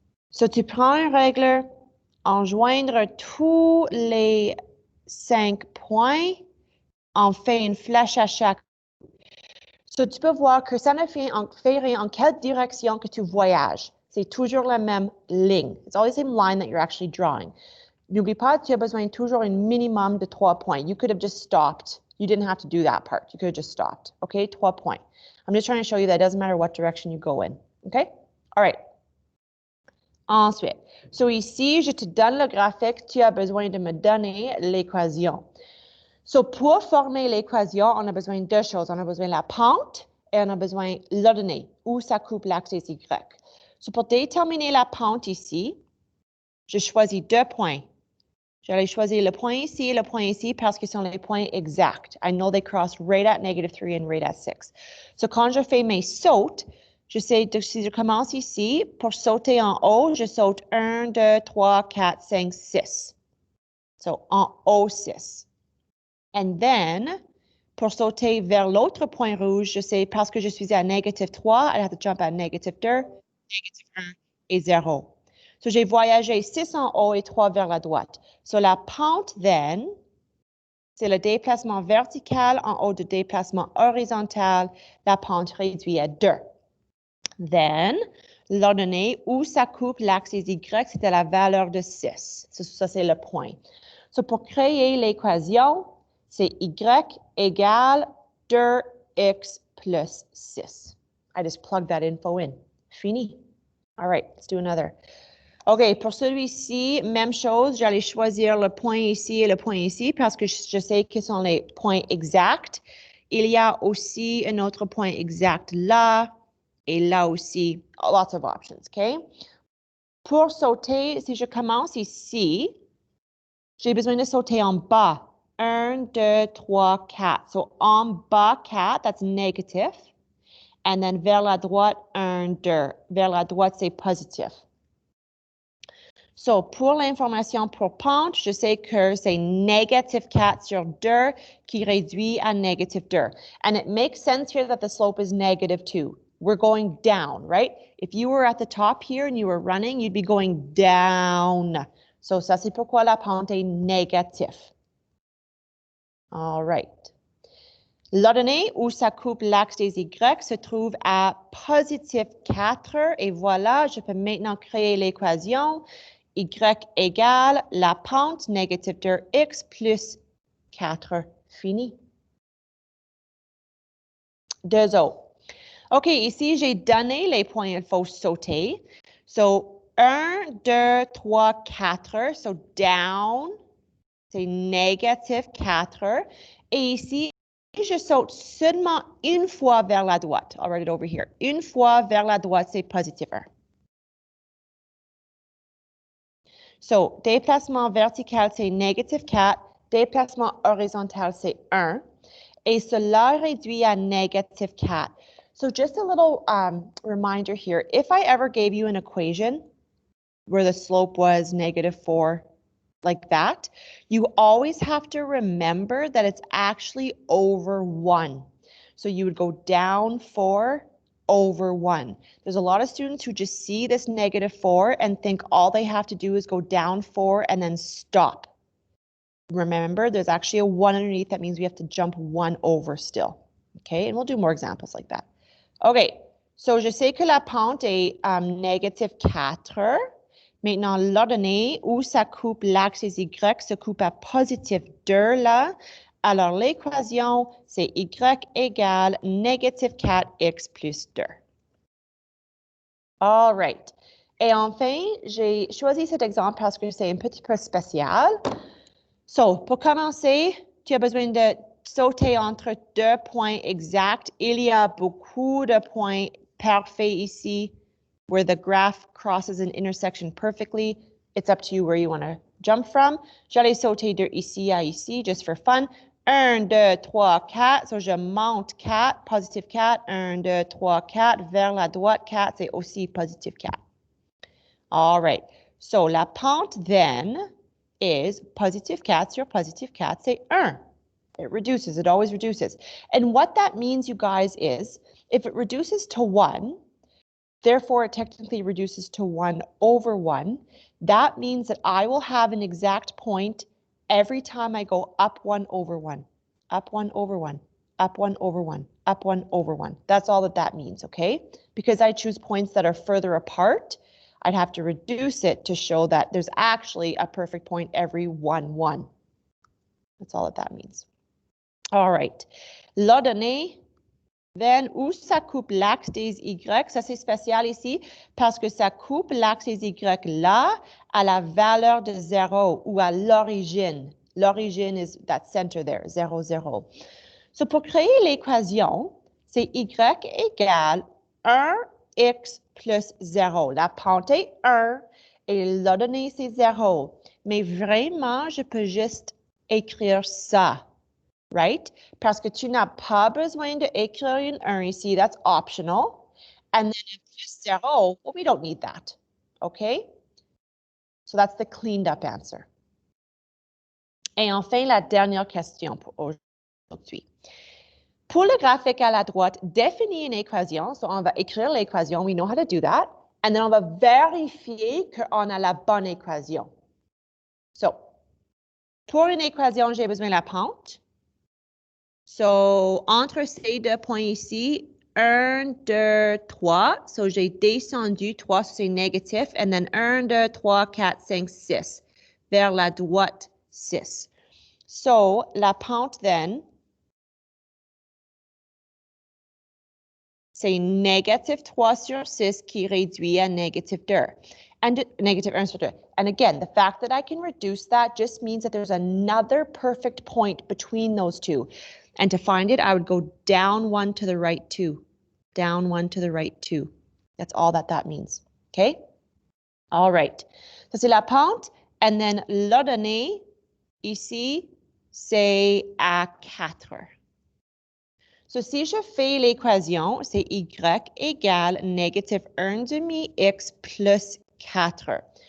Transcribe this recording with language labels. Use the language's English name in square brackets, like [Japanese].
[French] So, tu prends un règle, enjoindre tous les 5 points, on fait une flèche à chaque. So, tu peux voir que ça ne fait rien en quelle direction que tu voyages. C'est toujours la même ligne. [English] It's always the same line that you're actually drawing. [French] N'oublie pas, tu as besoin toujours un minimum de 3 points. [English] You could have just stopped. You didn't have to do that part. You could have just stopped. Okay, 3 points. I'm just trying to show you that it doesn't matter what direction you go in. Okay? All right. [French] Ensuite, so ici, je te donne le graphique. Tu as besoin de me donner l'équation. So pour former l'équation, on a besoin de 2 choses. On a besoin de la pente et on a besoin de l'ordonnée, où ça coupe l'axe des Y. So pour déterminer la pente ici, je choisis 2 points. J'allais choisir le point ici et le point ici parce qu'ils sont les points exacts. [English] I know they cross right at -3 and right at 6. [French] So quand je fais mes sautes, je sais, si je commence ici, pour sauter en haut, je saute 1, 2, 3, 4, 5, 6. So en haut, 6. And then, pour sauter vers l'autre point rouge, je sais, parce que je suis à -3, [English] I have to jump at -2, -1 [French] et 0. So, j'ai voyagé 6 en haut et 3 vers la droite. So, la pente, then, c'est le déplacement vertical en haut de déplacement horizontal. La pente réduit à 2. Then, l'ordonnée où ça coupe l'axe des Y, c'était la valeur de 6. Ça, c'est le point. So, pour créer l'équation, c'est Y égale 2X plus 6. [English] I just plugged that info in. Fini. All right, let's do another. [French] OK, pour celui-ci, même chose, j'allais choisir le point ici et le point ici parce que je sais que sont les points exacts. Il y a aussi un autre point exact là et là aussi. [English] Lots of options, OK? [French] Pour sauter, si je commence ici, j'ai besoin de sauter en bas. 1, 2, 3, 4. So en bas, 4, [English] that's negative. And then [French] vers la droite, 1, 2. Vers la droite, c'est positif. So, pour l'information pour pente, je sais que c'est -4 sur 2 qui réduit à -2. [English] And it makes sense here that the slope is -2. We're going down, right? If you were at the top here and you were running, you'd be going down. [French] So, ça, c'est pourquoi la pente est négative. All right. L'ordonnée où ça coupe l'axe des Y se trouve à +4. Et voilà, je peux maintenant créer l'équation. Y égale la pente -2x plus 4. Fini. 2 autres. OK, ici, j'ai donné les points il faut sauter. So, 1, 2, 3, 4. So, down, c'est -4. Et ici, je saute seulement une fois vers la droite. [English] I'll write it over here. [French] Une fois vers la droite, c'est +1. So, déplacement vertical, c'est -4. Déplacement horizontal, c'est 1. Et cela réduit à -4. [English] So, just a little reminder here. If I ever gave you an equation where the slope was -4, like that, you always have to remember that it's actually over 1. So, you would go down 4 over 1. There's a lot of students who just see this -4 and think all they have to do is go down 4 and then stop. Remember, there's actually a 1 underneath. That means we have to jump 1 over still. Okay, and we'll do more examples like that. [French] Okay, so je sais que la pente est -4. Maintenant, l'ordonnée où ça coupe l'axe des Y se coupe à +2 là. Alors, l'équation, c'est y égale négative 4x plus 2. [English] All right. [French] Et enfin, j'ai choisi cet exemple parce que c'est un petit peu spécial. So, pour commencer, tu as besoin de sauter entre deux points exacts. Il y a beaucoup de points parfaits ici [English] where the graph crosses an intersection perfectly. It's up to you where you want to jump from. [French] J'allais sauter de ici à ici, [English] just for fun. [French] 1, 2, 3, 4. So, je monte 4, positive 4. 1, 2, 3, 4. Vers la droite, 4, c'est aussi positive 4. [English] All right. [French] So, la pente then is positive 4 sur positive 4, c'est 1. [English] It reduces, it always reduces. And what that means, you guys, is if it reduces to 1, therefore it technically reduces to 1 over 1, that means that I will have an exact point every time I go up 1 over 1, up 1 over 1, up 1 over 1, up 1 over 1. That's all that that means, okay? Because I choose points that are further apart, I'd have to reduce it to show that there's actually a perfect point every 1, 1. That's all that means. All right. [French] La donnée, then, où ça coupe l'axe des Y, ça c'est spécial ici parce que ça coupe l'axe des Y là à la valeur de 0 ou à l'origine. [English] L'origine is that center there, 0, 0. [French] So, pour créer l'équation, c'est Y égale 1x plus 0. La pente est 1 et la donnée c'est 0. Mais vraiment, je peux juste écrire ça. [English] Right? [French] Parce que tu n'as pas besoin d'écrire une 1 ici, [English] that's optional. And then if it's 0, well, we don't need that. Okay? So that's the cleaned up answer. [French] Et enfin, la dernière question pour aujourd'hui. Pour le graphique à la droite, définis une équation. So on va écrire l'équation, [English] we know how to do that. And then [French] on va vérifier qu'on a la bonne équation. So, pour une équation, j'ai besoin de la pente. So, entre ces deux points ici, 1, 2, 3. So, j'ai descendu 3, c'est négatif. And then 1, 2, 3, 4, 5, 6. Vers la droite, 6. So, la pente, then, c'est négative 3 sur 6 qui réduit à négative 2. [English] And negative 1 sur 2. And again, the fact that I can reduce that just means that there's another perfect point between those two. And to find it, I would go down 1 to the right 2. Down 1 to the right 2. That's all that that means. Okay? All right. [French] So c'est la pente. And then la donnée, ici, c'est à 4. So si je fais l'équation, c'est y égale négative 1 demi x plus 4.